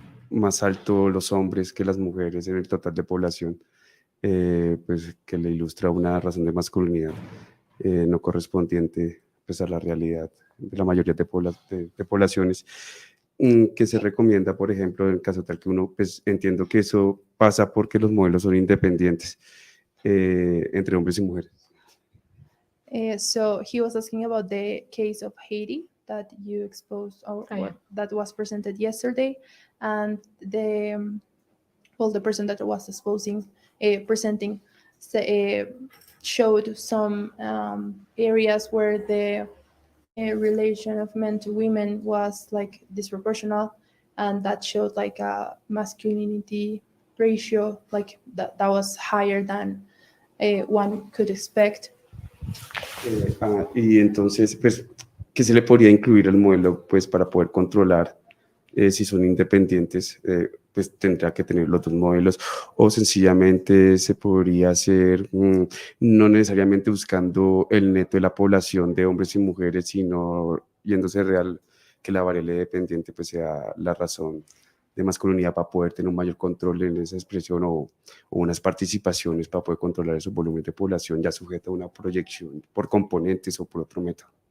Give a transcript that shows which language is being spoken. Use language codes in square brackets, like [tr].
[es] más alto los hombres que las mujeres en el total de población, pues que le ilustra una razón de masculinidad no correspondiente pues, a la realidad de la mayoría de poblaciones, que se recomienda, por ejemplo, en caso tal que uno, pues entiendo que eso pasa porque los modelos son independientes entre hombres y mujeres. [en] So he was asking about the case of Haiti that you exposed, that was presented yesterday, and the person that was presenting showed some areas where the relation of men to women was like disproportional, and that showed like a masculinity ratio like that was higher than one could expect. [es] Y entonces, pues, ¿qué se le podría incluir al modelo pues, para poder controlar si son independientes? Pues tendría que tener los dos modelos, o sencillamente se podría hacer no necesariamente buscando el neto de la población de hombres y mujeres, sino yéndose real que la variable dependiente pues sea la razón de masculinidad para poder tener un mayor control en esa expresión o unas participaciones para poder controlar esos volúmenes de población ya sujeta a una proyección por componentes o por otro método.